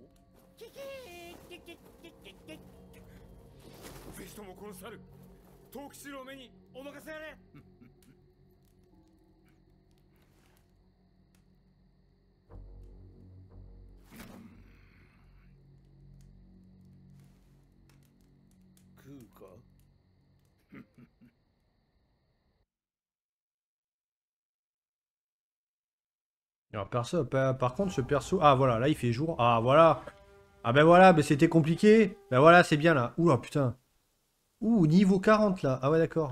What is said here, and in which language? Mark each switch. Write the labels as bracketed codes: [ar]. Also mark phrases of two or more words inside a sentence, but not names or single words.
[ja] ぜひともこの猿、藤吉郎めにお任せあれ。食うか。 [fr] Alors, par contre, ce perso... Ah, voilà, là, il fait jour. Ah, voilà. Ah, ben voilà, ben c'était compliqué. Ben voilà, c'est bien, là. Oula, putain. Ouh, niveau 40, là. Ah ouais, d'accord.